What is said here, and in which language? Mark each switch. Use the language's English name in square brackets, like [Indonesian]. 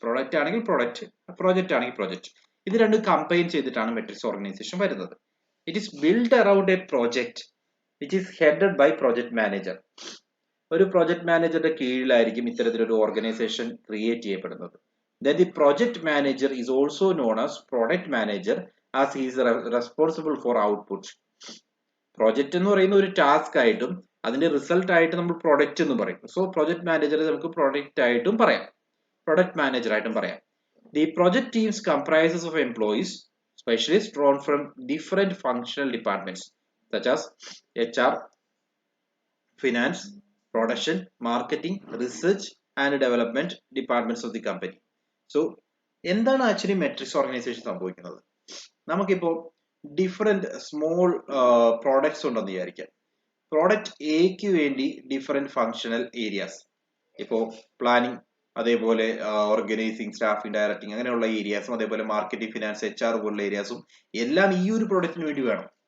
[Malayalam] Product ആണെങ്കിൽ product, project ആണെങ്കിൽ project. ഇത് രണ്ടും കമ്പൈൻ ചെയ്തിട്ടാണ് മെട്രിക്സ് ഓർഗനൈസേഷൻ വരുന്നത്. [English] It is build around a project which is headed by project manager. [Malayalam] ഒരു പ്രൊജക്ട് മാനേജറുടെ കീഴിലായിരിക്കും ഇത്തരത്തിലൊരു ഓർഗനൈസേഷൻ ക്രിയേറ്റ് ചെയ്യപ്പെടുന്നത്. [English] Then the project manager is also known as product manager as he is responsible for output. [Malayalam] Project എന്ന് പറയുന്ന ഒരു task ആയിട്ടും അതിന്റെ result ആയിട്ട് നമ്മൾ പ്രൊഡക്റ്റ് എന്ന് പറയും. സോ പ്രൊജക്ട് മാനേജറെ നമുക്ക് പ്രൊഡക്റ്റ് ആയിട്ടും പറയാം, പ്രൊഡക്റ്റ് മാനേജർ ആയിട്ടും പറയാം. [English] The project teams comprises of employees, specialists drawn from different functional departments such as HR, finance, production, marketing, research and development departments of the company. [Malayalam] So എന്താണ് actually matrix organisation സംഭവിക്കുന്നത്? നമുക്കിപ്പോൾ different small products ഉണ്ടെന്ന് വിചാരിക്കാം. Product എക്ക് വേണ്ടി different functional areas, ഇപ്പോൾ planning, അതേപോലെ organising, staffing, directing, അങ്ങനെയുള്ള ഏരിയാസും, അതേപോലെ മാർക്കറ്റിംഗ്, ഫിനാൻസ്, HR പോലുള്ള ഏരിയാസും എല്ലാം ഈ ഒരു പ്രൊഡക്റ്റിന് വേണ്ടി വേണം.